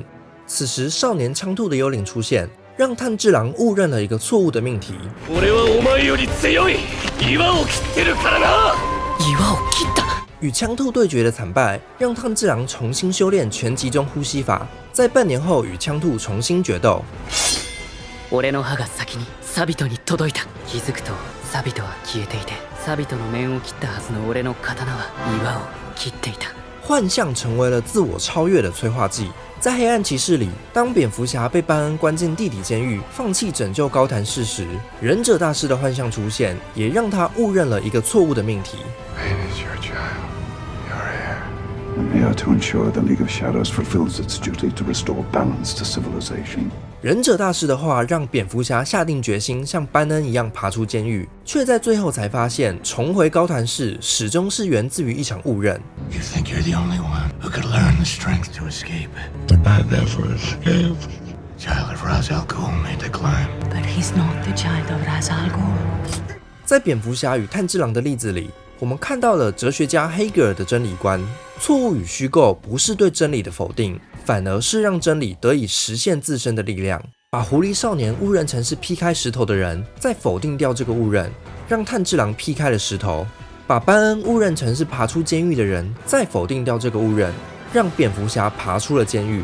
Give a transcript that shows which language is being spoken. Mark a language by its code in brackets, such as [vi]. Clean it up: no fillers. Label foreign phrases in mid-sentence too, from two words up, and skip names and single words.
[zh] 此时，少年枪兔的幽灵出现，让炭治郎误认了一个错误的命题。与枪兔对决的惨败，让炭治郎重新修炼全集中呼吸法，在半年后与枪兔重新决斗。 [ja] 俺の歯が先にサビトに届いた。気づくとサビトは消えていて、サビトの面を切ったはずの俺の刀は岩を切っていた。 [zh] 幻象成为了自我超越的催化剂。在黑暗骑士里，当蝙蝠侠被班恩关进地底监狱，放弃拯救高谭市时，忍者大师的幻象出现，也让他误认了一个错误的命题。 [en] I'm here to ensure the League of Shadows fulfills its duty to restore balance to civilization. [zh] 忍者大师的话让蝙蝠侠下定决心像班恩一样爬出监狱，却在最后才发现重回高谭市始终是源自于一场误认。 [en] You think you're the only one who could learn the strength to escape? They're bad there for escape. Child of Ra's al Ghul made the climb. But he's not the child of Ra's al Ghul. [zh] 在蝙蝠侠与炭治郎的例子里，我们看到了哲学家黑格尔的真理观。错误与虚构不是对真理的否定，反而是让真理得以实现自身的力量。把狐狸少年误认成是劈开石头的人，再否定掉这个误认，让炭治郎劈开了石头；把班恩误认成是爬出监狱的人，再否定掉这个误认，让蝙蝠侠爬出了监狱。